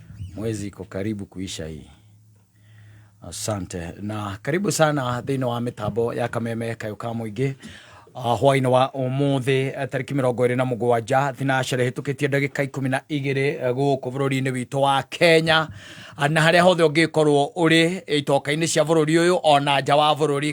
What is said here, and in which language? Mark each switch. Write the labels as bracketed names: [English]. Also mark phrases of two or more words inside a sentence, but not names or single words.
[Swahili] Mwezi iko karibu kuisha hii. Asante. Na karibu sana [Kikuyu] thĩinĩ wa mĩtambo ya [Swahili] Kameme Kayũka Mũingĩ. [Kikuyu] Hwainĩ wa ũmũthĩ tarĩki 27 thinacere hĩtũkĩtie ndagĩka 12 gũkũ bũrũri-inĩ witũ wa Kenya, na harĩa hothe ũngĩkorwo ũrĩ itoka-inĩ cia bũrũri ũyũ ona nja wa bũrũri.